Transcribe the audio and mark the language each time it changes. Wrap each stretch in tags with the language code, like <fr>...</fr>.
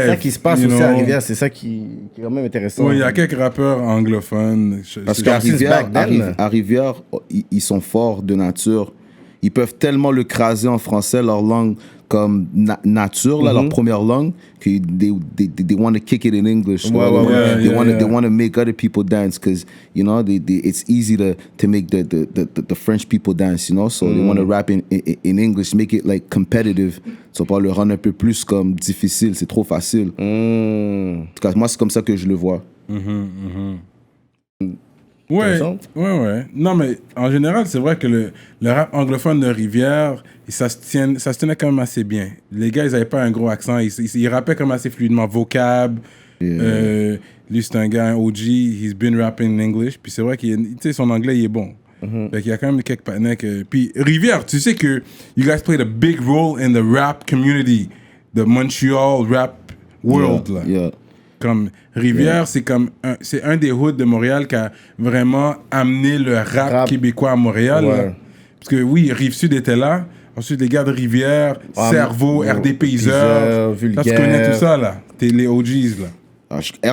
<fr>C'est ça qui se passe aussi à Rivière, c'est ça qui est quand même intéressant. Oui, il y a quelques rappeurs anglophones. Parce qu'à Rivière,</fr> <en>back then.</en> <fr>à Rivière, ils sont forts de nature. Ils peuvent tellement le craser en français, leur langue comme nature, là, leur première langue, que</fr> <en>they want to kick it in English. They want to make other people dance because, you know, it's easy to make the French people dance, you know? So they want to rap in English, make it like competitive.</en> <fr>So pour le rendre un peu plus comme difficile, c'est trop facile. En tout cas, moi, c'est comme ça que je le vois. Ouais, Intéressant. ouais. Non, mais en général, c'est vrai que le rap anglophone de Rivière, ça se tenait quand même assez bien. Les gars, ils avaient pas un gros accent. Ils rappaient quand même assez fluidement. Vocab. Lui, c'est un gars, un OG.</fr> <en>He's been rapping in English.</en> <fr>Puis c'est vrai que son anglais, il est bon. Fait qu'il y a quand même quelques partenaires que... Puis Rivière, tu sais que</fr> <en>you guys played a big role in the rap community. The Montreal rap world, là. Yeah.</en> <fr>Comme Rivière, c'est un des hoods de Montréal qui a vraiment amené le rap québécois à Montréal. Ouais. Là. Parce que oui, Rive-Sud était là. Ensuite, les gars de Rivière, Cerveau, RD Payseur. Vulgaire. Tu connais tout ça, là. T'es les OGs, là.</fr>